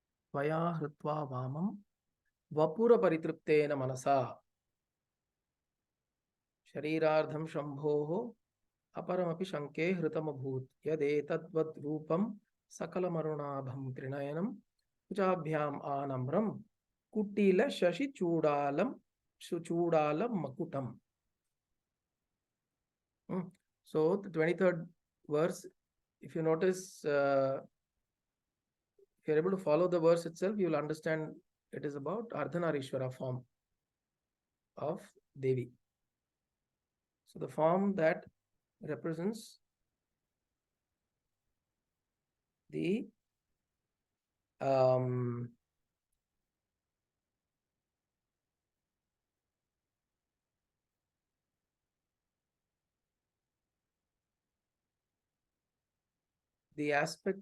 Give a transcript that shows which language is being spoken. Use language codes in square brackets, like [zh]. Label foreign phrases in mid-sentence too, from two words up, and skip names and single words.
[sa] Tvaya hritva vamam vapura paritruktena manasa sharirardham shambhoho aparamapi shanke hritamabhut yadetadvad rupam sakalamarunabham trinayanam Kuchabhyam anamram kutila shashi chudalam suchudalam makutam. [en] So the 23rd verse, if you notice, if you're able to follow the verse itself, you will understand it is about Ardhanarishwara form of Devi. So the form that represents the aspect